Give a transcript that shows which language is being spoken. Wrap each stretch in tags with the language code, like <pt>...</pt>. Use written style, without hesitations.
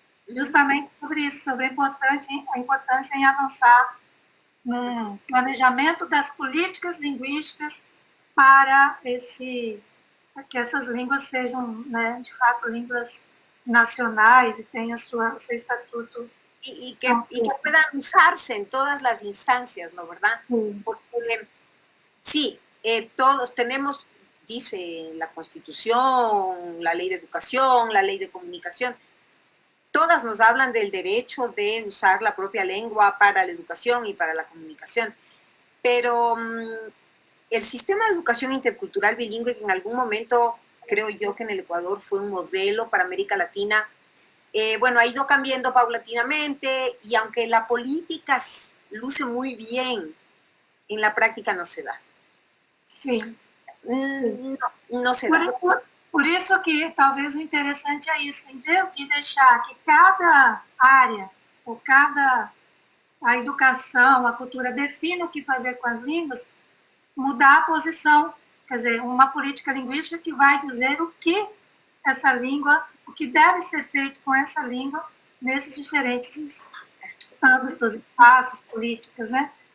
<pt>Justamente sobre isso, sobre a importância em avançar no planejamento das políticas linguísticas para que essas línguas sejam, né, de fato, línguas nacionais e tenham seu estatuto.</pt> <es>Y que puedan usarse en todas las instancias, ¿no? ¿Verdad? Sí. Porque sí, todos tenemos, dice la Constitución, la Ley de Educación, la Ley de Comunicación, todas nos hablan del derecho de usar la propia lengua para la educación y para la comunicación, pero el sistema de educación intercultural bilingüe, que en algún momento creo yo que en el Ecuador fue un modelo para América Latina, bueno, ha ido cambiando paulatinamente y aunque la política luce muy bien, en la práctica no se da.</es> <pt>Sim.</pt> <es>No se da.</es> <pt>Por isso que talvez o interessante é isso, em vez de deixar que cada área, ou a educação, a cultura defina o que fazer com as línguas, mudar a posição, quer dizer, uma política linguística que vai dizer o que essa língua, o que deve ser feito com essa língua nesses diferentes âmbitos, espaços, políticas, né?</pt>